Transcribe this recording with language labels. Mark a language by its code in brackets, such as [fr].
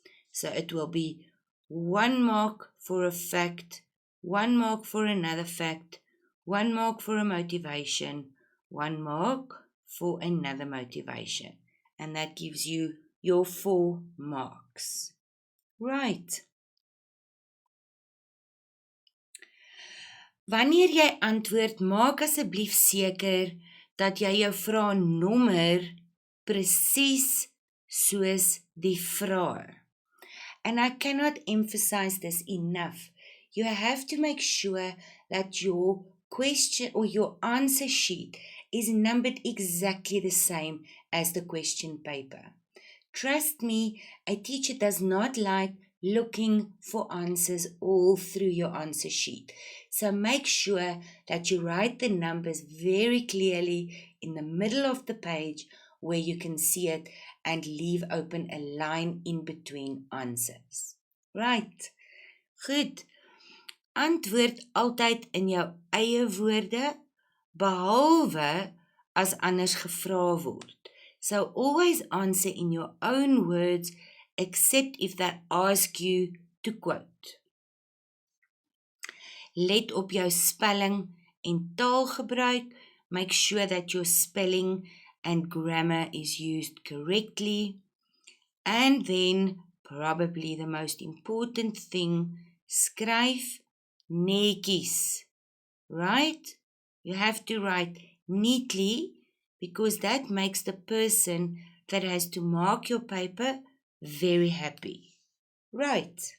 [en] So it will be 1 mark for a fact, 1 mark for another fact, 1 mark for a motivation, 1 mark for another motivation. And that gives you your 4 marks. Right. [af] Wanneer jy antwoord, maak asseblief seker dat jy jou vraagnommer presies soos die vraag. [en] And I cannot emphasize this enough. You have to make sure that your question or your answer sheet is numbered exactly the same as the question paper. Trust me, a teacher does not like looking for answers all through your answer sheet. So make sure that you write the numbers very clearly in the middle of the page where you can see it, and leave open a line in between answers. Right. Goed. [af] Antwoord altyd in jou eie woorde, behalwe as anders gevra word. [en] So always answer in your own words, except if they ask you to quote. [af] Let op jou spelling en taalgebruik. [en] Make sure that your spelling and grammar is used correctly. And then, probably the most important thing, [af] skryf netjies. [en] Right? You have to write neatly, because that makes the person that has to mark your paper very happy. Right.